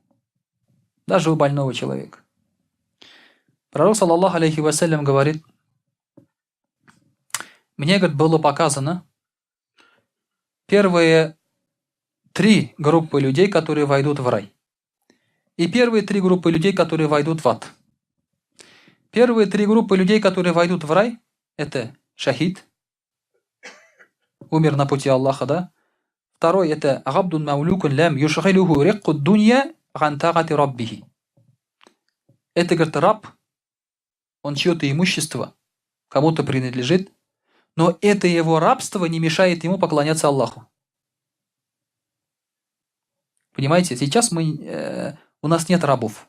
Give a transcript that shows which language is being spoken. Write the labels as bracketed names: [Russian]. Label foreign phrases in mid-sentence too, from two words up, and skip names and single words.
[Russian] Даже у больного человека. Пророк, [Arabic] صلى الله عليه وسلم, [Russian] говорит: мне, говорит, было показано первые 3 группы людей, которые войдут в рай. И первые 3 группы людей, которые войдут в ад. Первые 3 группы людей, которые войдут в рай, это шахид, умер на пути Аллаха, да? Второй это [Arabic] عبد مملوك لم يشغله رق الدنيا عن طاعة ربه. [Russian] Это, говорит, раб, он чье-то имущество кому-то принадлежит, но это его рабство не мешает ему поклоняться Аллаху. Понимаете, сейчас у нас нет рабов.